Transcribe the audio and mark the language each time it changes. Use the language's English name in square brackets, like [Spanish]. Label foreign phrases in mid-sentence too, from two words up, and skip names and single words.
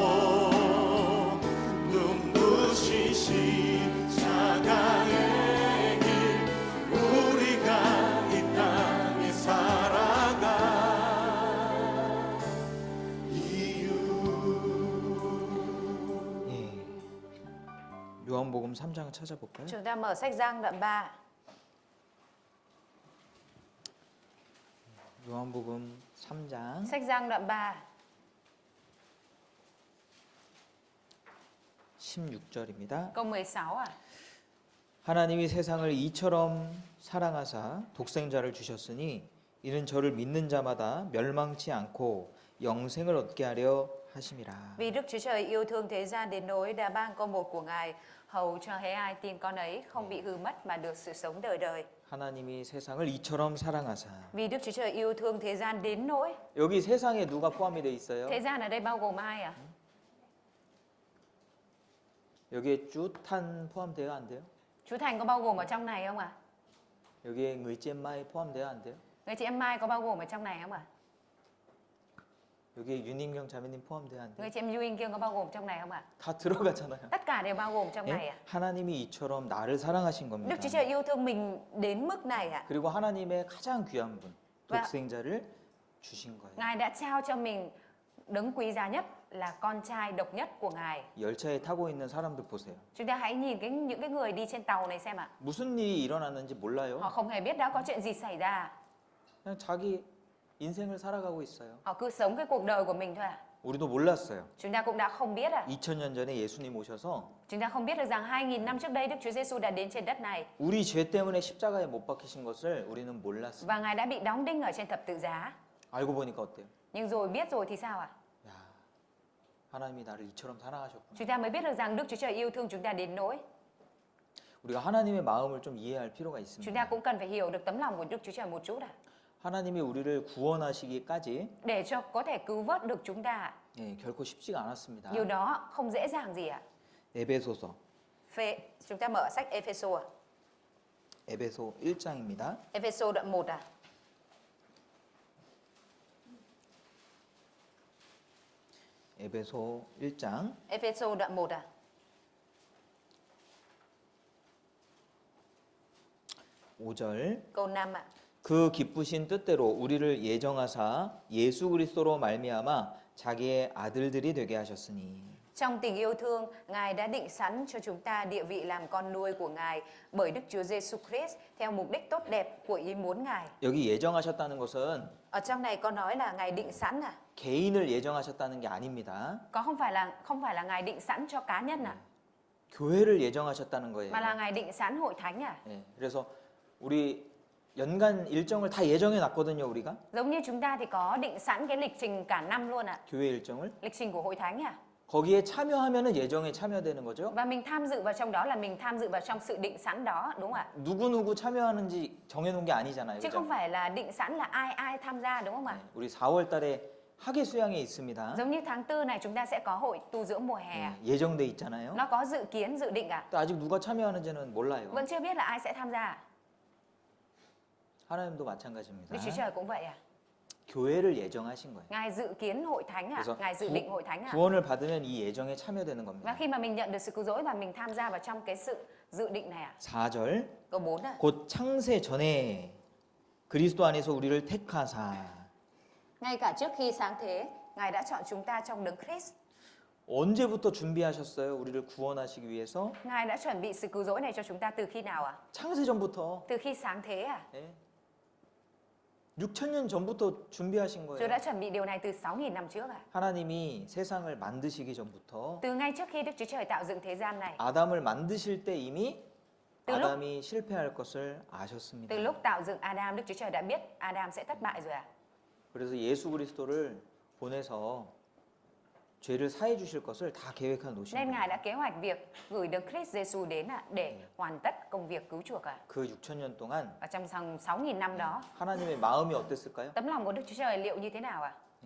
[Korean] 눈부신 십자가의 길 우리가 이 땅에 살아가 이유. 예. 요한복음 3장 찾아볼까요? [Vietnamese] Chúng ta mở sách Giăng đoạn 3. [Korean] 요한복음 3장 [Vietnamese] Sách Giăng đoạn 3, [Korean] 16절입니다. [Vietnamese] câu 16 à? [Korean] 하나님이 세상을 이처럼 사랑하사 독생자를 주셨으니 이는 저를 믿는 자마다 멸망치 않고 영생을 얻게 하려 하심이라. [Vietnamese] Vì Đức Chúa Trời yêu thương thế gian đến nỗi đã ban con một của Ngài, hầu cho hễ ai tin con ấy không bị hư mất mà được sự sống đời đời. [Korean] 하나님이 세상을 이처럼 사랑하사. [Vietnamese] Vì Đức Chúa Trời yêu thương thế gian đến nỗi. [Korean] 여기 세상에 누가 포함이 돼 있어요? [Vietnamese] Thế gian ở đây bao gồm ai à? [Korean] 여기에 쭈탄 포함돼요, 안 돼요? [Vietnamese] Chú Thành có bao gồm ở trong này không ạ? [Korean] 여기에 의잼마이 포함돼요, 안 돼요? [Vietnamese] Người chị em Mai có bao gồm ở trong này không ạ? [Korean] 여기에 윤인경 자매님 포함돼요, 안 돼요? [Vietnamese] Người chị em Duy kia có bao gồm trong này không ạ? [Korean] 다 들어가잖아요. [Vietnamese] Tất cả đều bao gồm trong này [Korean] 예? [Vietnamese] ạ. [Korean] 하나님이 이처럼 나를 사랑하신 겁니다. [Vietnamese] Đức Chúa Trời yêu thương mình đến mức này ạ. [Korean] 그리고 하나님의 가장 귀한 분, 독생자를 주신 거예요. [Vietnamese] Ngài đã trao cho mình đấng quý giá nhất là con trai độc nhất của Ngài. [Korean] 열차에 타고 있는 사람들 보세요. [Vietnamese] Chúng ta hãy nhìn những cái người đi trên tàu này xem ạ. [Korean] 무슨 일이 일어났는지 몰라요. [Vietnamese] Họ không hề biết đã có chuyện gì xảy ra. [Korean] 그냥 자기 인생을 살아가고 있어요. [Vietnamese] Họ cứ sống cái cuộc đời của mình thôi ạ. [Korean] 우리도 몰랐어요. [Vietnamese] Chúng ta cũng đã không biết ạ. [Korean] 2000년 전에 예수님 오셔서 [Vietnamese] Chúng ta không biết được rằng 2000 năm trước đây Đức Chúa Giêsu đã đến trên đất này [Korean] 우리 죄 때문에 십자가에 못 박히신 것을 우리는 몰랐어요. [Vietnamese] và Ngài đã bị đóng đinh ở trên thập tự giá. [Korean] 알고 보니까 어때요? [Vietnamese] Nhưng rồi biết rồi thì sao ạ? [Korean] 야, 하나님이 나를 이처럼 사랑하셨구나. [Vietnamese] Chúng ta mới biết được rằng Đức Chúa Trời yêu thương chúng ta đến nỗi. [Korean] 우리가 하나님의 마음을 좀 이해할 필요가 [Vietnamese] Chúng ta [Korean] 있습니다. [Vietnamese] cũng cần phải hiểu được tấm lòng của Đức Chúa Trời một chút ạ. [Korean] 하나님이 우리를 구원하시기까지 [Vietnamese] Để cho có thể cứu vớt được chúng ta ạ. [Korean] 예, 결코 쉽지가 않았습니다. [Vietnamese] Điều đó không dễ dàng gì ạ. [Korean] 에베소서, [Vietnamese] Chúng ta mở sách Epheso ạ. [Korean] 에베소 1장입니다. [Vietnamese] Epheso đoạn 1 ạ. [Korean] 에베소 1장 [Vietnamese] Epheso đoạn 1 ạ. [Korean] 5절 [Vietnamese] Câu 5 ạ. [Korean] 그 기쁘신 뜻대로 우리를 예정하사 예수 그리스도로 말미암아 자기의 아들들이 되게 하셨으니 [Vietnamese] Trong tình yêu thương, Ngài đã định sẵn cho chúng ta địa vị làm con nuôi của Ngài bởi Đức Chúa Giêsu Christ theo mục đích tốt đẹp của ý muốn Ngài. [Korean] 여기 예정하셨다는 것은 [Vietnamese] Ở trong này có nói là Ngài định sẵn à? [Korean] 개인을 예정하셨다는 게 아닙니다. [Vietnamese] Có không phải là Ngài định sẵn cho cá nhân à? [Korean] 교회를 예정하셨다는 거예요. [Vietnamese] Mà là Ngài định sẵn hội thánh à? [Korean] 예, 그래서 우리 연간 일정을 다 예정해 놨거든요, 우리가. [Vietnamese] Giống như chúng ta thì có định sẵn cái lịch trình cả năm luôn ạ. [Korean] 교회 일정을. [Vietnamese] Lịch trình của hội thánh à? [Korean] 거기에 참여하면은 예정에 참여되는 거죠. [Vietnamese] Và mình tham dự vào trong đó là mình tham dự vào trong sự định sẵn đó, đúng không ạ? [Korean] 누구누구 참여하는지 정해놓은 게 아니잖아요. [Vietnamese] Chứ [Korean] 그죠? [Vietnamese] không phải là định sẵn là ai tham gia, đúng không ạ? [Korean] 네, 우리 4월 달에 학예 수양회 있습니다. [Vietnamese] Giống như tháng 4 này chúng ta sẽ có hội tu dưỡng mùa hè. [Korean] 네, 예정돼 있잖아요. [Vietnamese] Nó có dự kiến, dự định ạ. [Korean] 또 아직 누가 참여하는지는 몰라요. [Vietnamese] Vẫn chưa biết là ai sẽ tham gia. [Korean] 하나님도 마찬가지입니다. [Vietnamese] Đức Chúa Trời cũng vậy à? [Korean] 교회를 예정하신 거예요. [Vietnamese] Ngài dự kiến hội thánh à? [Korean] 그래서 [Vietnamese] Ngài dự định hội thánh à? [Korean] 구원을 받으면 이 예정에 참여되는 [Vietnamese] Và [Korean] 겁니다. [Vietnamese] khi mà mình nhận được sự cứu rỗi và mình tham gia vào trong cái sự dự định này à? [Korean] 4절 [Vietnamese] Câu 4 à? [Korean] 곧 창세 전에 그리스도 안에서 우리를 택하사 [Vietnamese] Ngay cả trước khi sáng thế, Ngài đã chọn chúng ta trong đấng Christ. [Korean] 언제부터 준비하셨어요? 우리를 구원하시기 위해서? [Vietnamese] Ngài đã chuẩn bị sự cứu rỗi này cho chúng ta từ khi nào ạ? [Korean] 창세전부터. [Vietnamese] Từ khi sáng thế à? [Korean] 예. 6,000년 전부터 준비하신 [Vietnamese] Chúa [Korean] 거예요. [Vietnamese] đã chuẩn bị điều này từ 6.000 năm trước à? [Korean] 하나님이 세상을 만드시기 전부터 [Vietnamese] Từ ngay trước khi Đức Chúa Trời tạo dựng thế gian này, [Korean] 아담을 만드실 때 이미 [Vietnamese] từ lúc [Korean] 아담이 실패할 것을 아셨습니다. [Vietnamese] từ lúc tạo dựng Adam, Đức Chúa Trời đã biết Adam sẽ thất bại rồi à? [Korean] 그래서 예수 그리스도를 보내서 죄를 사해 주실 것을 다 계획해 놓으신 [Vietnamese] Nên Ngài [Korean] 거예요. [Vietnamese] đã kế hoạch việc gửi Đấng Christ Giêsu đến để hoàn tất công việc cứu chuộc à? [Korean] 그 6,000년 동안 [Vietnamese] Và trong 6.000 năm đó, [Korean] 하나님의 마음이 어땠을까요? [Vietnamese] tấm lòng của Đức Chúa Trời liệu như thế nào ạ?